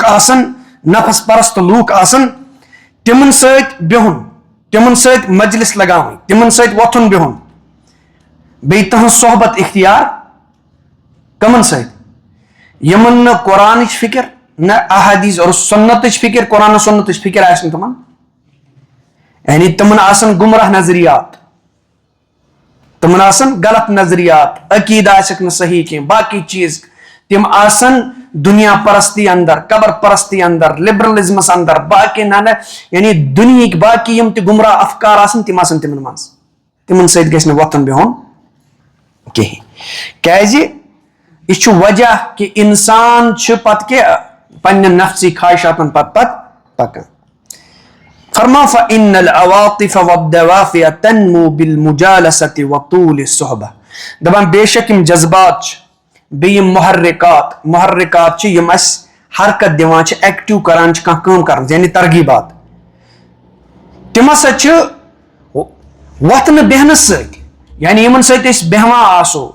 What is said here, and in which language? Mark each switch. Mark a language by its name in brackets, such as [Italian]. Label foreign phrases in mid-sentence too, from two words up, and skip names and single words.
[Kashmiri] آسن نفس پرست لوٗکھ آسن تِمن سۭتۍ بِہُن تِمن سۭتۍ مجلس لگاوٕنۍ تِمن سۭتۍ وۄتھُن بِہُن بیٚیہِ تٕہنٛز صحبت اختیار کٕمن سۭتۍ یِمن نہٕ قرآنٕچ فکر نہ احادیث اور سنتٕچ فکر قرآن سنتٕچ فکر آسہِ نہٕ تِمن یعنی تِمن آسن گمراہ نظریات تِمن آسن غلط نظریات عقیدٕ آسٮ۪کھ نہٕ صحیح کینٛہہ باقٕے چیٖز تِم آسن دُنیا پرستی اندر قبر پرستی اندر لبرلزمس اندر باقی یعنی دُنہِکۍ باقی یِم تہِ گمراہ افکار آسن تِم آسن تِمن منٛز تِمن سۭتۍ گژھِ نہٕ وۄتھُن بِہُن کِہینۍ کیازِ یہِ چھُ وجہ کہِ انسان چھُ پتہٕ کہِ پننٮ۪ن نفسی خواہشاتن پتہٕ پکان. [Arabic] فرما فإن العواطف والدوافع تنمو بالمجالسة وطول الصحبة. [Kashmiri] دپان بے شک یِم جذبات چھِ بیٚیہِ یِم محرکات چھِ یِم اَسہِ حرکت دِوان چھِ ایکٹِو کران چھِ کانٛہہ کٲم کرنس یعنی ترغیبات تِم ہسا چھِ وۄتھنہٕ بیہنس سۭتۍ یعنی یِمن سۭتۍ أسۍ بیہوان آسو